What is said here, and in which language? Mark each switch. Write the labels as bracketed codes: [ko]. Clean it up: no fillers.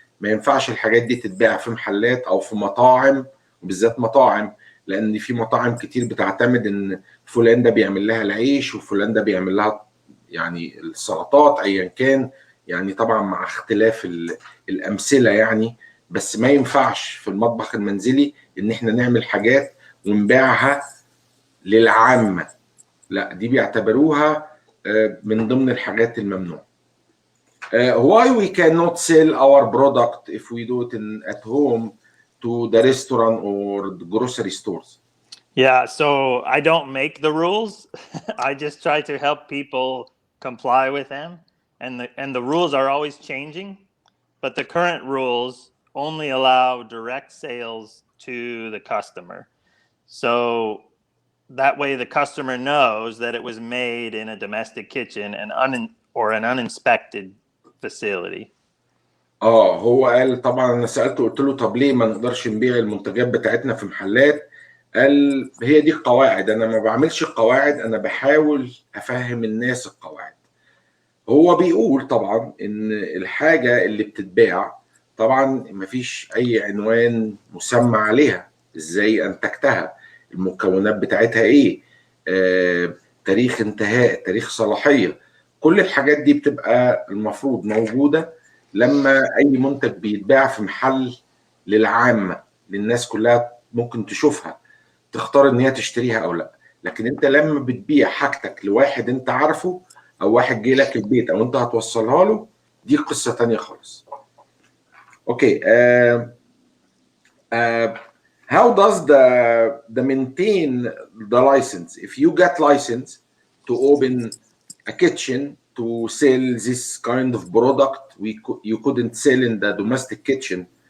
[ar] ما ينفعش الحاجات دي تتباع في محلات او في مطاعم، وبالذات مطاعم، لان في مطاعم كتير بتعتمد ان فلان ده بيعمل لها العيش وفلان ده بيعمل لها يعني السلطات ايا كان، يعني طبعا مع اختلاف الامثله يعني. بس ما ينفعش في المطبخ المنزلي ان احنا نعمل حاجات ونبيعها للعامه، لا دي بيعتبروها من ضمن الحاجات الممنوعه. [en] Why we cannot sell our product if we do it at home to the restaurant or the grocery stores? Yeah, so I don't make the rules. I just try to help people comply with them, and the rules are always changing. But the current rules only allow direct sales to the customer. So that way the customer knows that it was made in a domestic kitchen and or an uninspected facility. [ar] هو قال طبعا، انا سالته قلت له طب ليه ما نقدرش نبيع المنتجات بتاعتنا في محلات؟ قال هي دي القواعد، انا ما بعملش القواعد، انا بحاول افهم الناس القواعد. هو بيقول طبعا ان الحاجه اللي بتتباع طبعا مفيش اي عنوان مسمى عليها، ازاي انتجتها، المكونات بتاعتها ايه، تاريخ انتهاء، تاريخ صلاحيه، كل الحاجات دي بتبقى المفروض موجوده لما اي منتج بيتباع في محل للعامه، للناس كلها ممكن تشوفها تختار ان هي تشتريها او لا. لكن انت لما بتبيع حاجتك لواحد انت عارفه، او واحد جه لك البيت او انت هتوصلها له، دي قصه تانية خالص. [en] Okay. how does the maintain the license if you get license to open a kitchen to sell this kind of product you couldn't sell in the domestic kitchen?